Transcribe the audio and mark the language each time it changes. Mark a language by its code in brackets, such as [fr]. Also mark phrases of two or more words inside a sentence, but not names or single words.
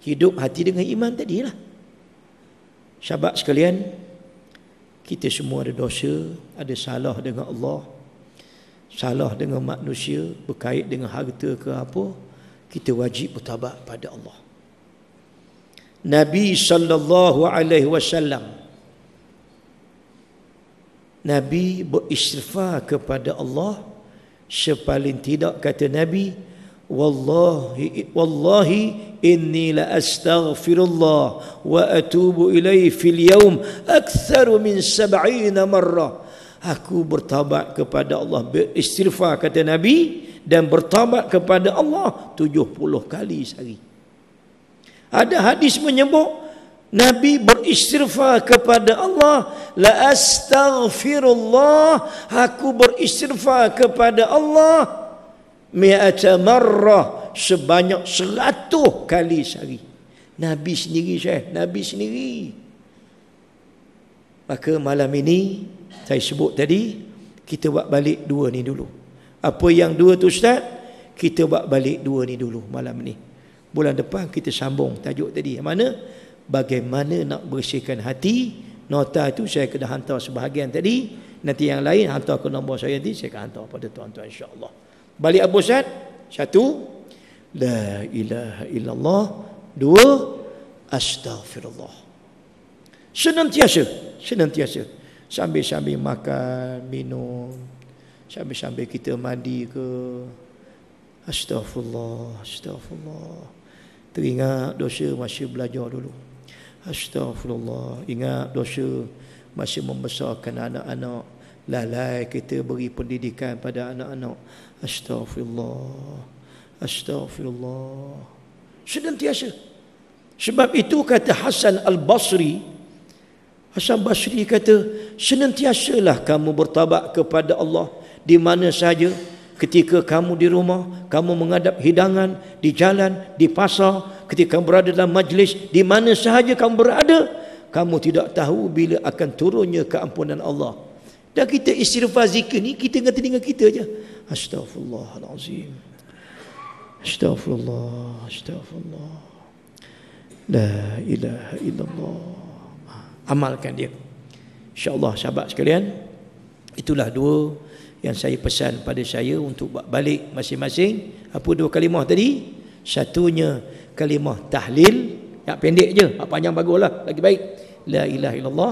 [ms] hidup hati dengan iman tadilah. Sahabat sekalian, kita semua ada dosa, ada salah dengan Allah, salah dengan manusia, berkait dengan harta ke apa, kita wajib bertaubat pada Allah. Nabi [ar] صلى الله عليه وسلم, [ms] Nabi beristighfar kepada Allah sepaling tidak, kata Nabi, [ar] والله إني لأستغفر الله وأتوب إليه في اليوم أكثر من 70 مرة. [ms] Aku bertaubat kepada Allah, beristighfar kata Nabi, dan bertaubat kepada Allah 70 kali sehari. Ada hadis menyebut Nabi beristighfar kepada Allah, [ar] لأستغفر الله, [ms] aku beristighfar kepada Allah [ar] مائة مرة, [ms] sebanyak 100 kali sehari. Nabi sendiri, Syekh, Nabi sendiri. Maka malam ini saya sebut tadi, kita buat balik dua ni dulu. Apa yang dua tu Ustaz? Kita buat balik dua ni dulu malam ni. Bulan depan kita sambung tajuk tadi. Yang mana? Bagaimana nak bersihkan hati. Nota itu saya kena hantar sebahagian tadi. Nanti yang lain hantar ke nombor saya nanti, saya akan hantar pada tuan-tuan insya-Allah. Balik Abu Ustaz. 1, [ar] لا إله إلا الله. [ms] 2, astaghfirullah. Senantiasa sambil-sambil makan, minum, sambil-sambil kita mandi ke, astaghfirullah. Teringat dosa masa belajar dulu, astaghfirullah. Ingat dosa masa membesarkan anak-anak, lalai kita beri pendidikan pada anak-anak, astaghfirullah. Senantiasa. Sebab itu kata Hasan Basri kata, senantiasalah kamu bertaubat kepada Allah di mana sahaja. Ketika kamu di rumah, kamu menghadap hidangan, di jalan, di pasar, ketika kamu berada dalam majlis, di mana sahaja kamu berada, kamu tidak tahu bila akan turunnya keampunan Allah. Dan kita istighfar zikir ni, kita dengan telinga kita je. Astaghfirullahalazim. [ar] أستغفر الله. لا إله إلا الله. [ms] Amalkan dia. InsyaAllah sahabat sekalian, itulah dua yang saya pesan pada saya untuk buat balik masing-masing. Apa dua kalimah tadi? Satunya kalimah tahlil, yang pendek je, yang panjang baguslah, lagi baik, [ar] لا إله إلا الله.